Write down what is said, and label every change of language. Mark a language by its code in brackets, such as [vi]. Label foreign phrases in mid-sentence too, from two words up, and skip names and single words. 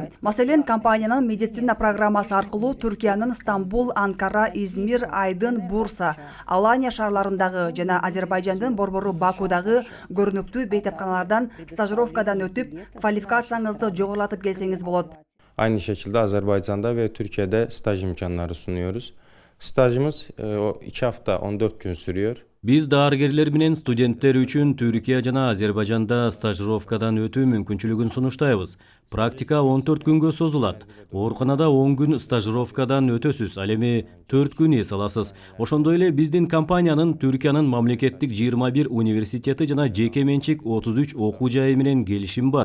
[ky] Маселен, компаниянын медицина программасы аркылуу Түркиянын Стамбул, Анкара, Измир, Айдын, Бурса, Алания шаарларындагы жана Азербайжандын борбору Бакудагы көрүнүктүү бейтапканалардан стажировкадан өтүп, квалификацияңызды жогорулатып келсеңиз болот. [tr] Aynı şekilde Azerbaycan'da ve Türkiye'de staj imkanları sunuyoruz. Stajımız 2 hafta 14 gün sürüyor. [ky] Biz darıgerler менен студенттер үчүн Түркия жана Азербайжанда стажировкадан өтүү мүмкүнчүлүгүн сунуштайбыз. Практика 14 күнгө созулат. Ооруканада 10 күн стажировкадан өтөсүз, ал эми 4 күн эс аласыз. Ошондой эле биздин компаниянын Түркиянын мамлекеттик 21 университети жана жеке менчик 33 окуу жайы менен келишим бар.